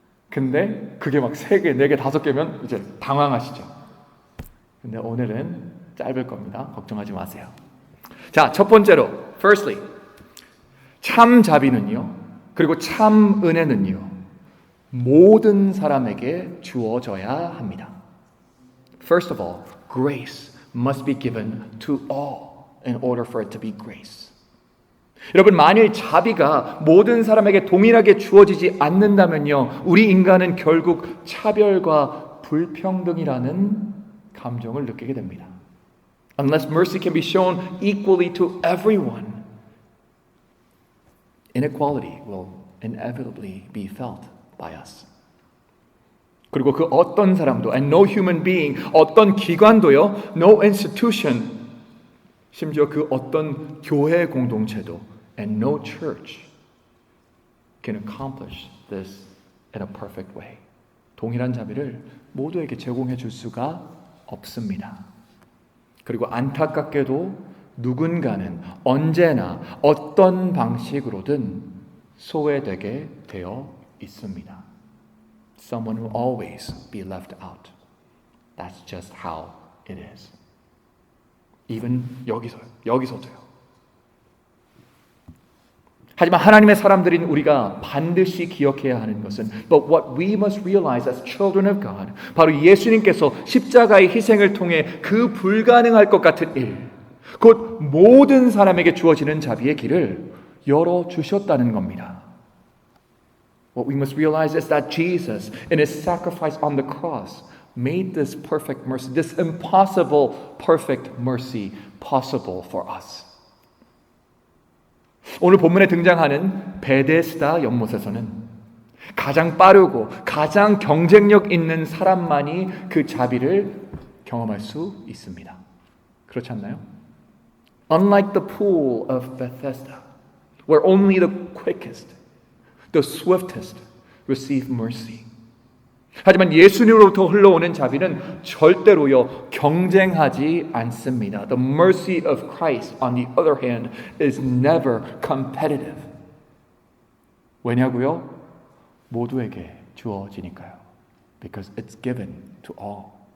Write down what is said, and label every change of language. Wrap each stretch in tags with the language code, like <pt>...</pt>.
<ko>근데 그게 막 세 개, 네 개, 다섯 개면 이제 당황하시죠. 근데 오늘은 짧을 겁니다. 걱정하지 마세요. 자, 첫 번째로,</ko> <en>firstly,</en> <ko>참 자비는요, 그리고 참 은혜는요, 모든 사람에게 주어져야 합니다.</ko> <en>First of all, grace must be given to all in order for it to be grace.</en> <ko>여러분, 만일 자비가 모든 사람에게 동일하게 주어지지 않는다면요, 우리 인간은 결국 차별과 불평등이라는 감정을 느끼게 됩니다.</ko> <en>Unless mercy can be shown equally to everyone, inequality will inevitably be felt by us.</en> <ko>그리고 그 어떤 사람도,</ko> <en>and no human being,</en> <ko>어떤 기관도요,</ko> <en>no institution,</en> <ko>심지어 그 어떤 교회 공동체도,</ko> <en>and no church can accomplish this in a perfect way.</en> <ko>동일한 자비를 모두에게 제공해 줄 수가 없습니다. 그리고 안타깝게도 누군가는 언제나 어떤 방식으로든 소외되게 되어 있습니다.</ko> <en>Someone will always be left out. That's just how it is. Even</en> <ko>여기서도요. 하지만 하나님의 사람들인 우리가 반드시 기억해야 하는 것은</ko> <en>But what we must realize as children of God,</en> <ko>바로 예수님께서 십자가의 희생을 통해 그 불가능할 것 같은 일, 곧 모든 사람에게 주어지는 자비의 길을 열어주셨다는 겁니다.</ko> <en>What we must realize is that Jesus, in his sacrifice on the cross, made this perfect mercy, this impossible perfect mercy possible for us.</en> <ko>오늘 본문에 등장하는 베데스다 연못에서는 가장 빠르고 가장 경쟁력 있는 사람만이 그 자비를 경험할 수 있습니다. 그렇지 않나요?</ko> <en>Unlike the pool of Bethesda, where only the quickest, the swiftest receive mercy.</en> <ko>하지만 예수님으로부터 흘러오는 자비는 절대로요 경쟁하지 않습니다.</ko> <en>The mercy of Christ, on the other hand, is never competitive.</en> <ko>왜냐고요? 모두에게 주어지니까요.</ko> <en>Because it's given to all.</en>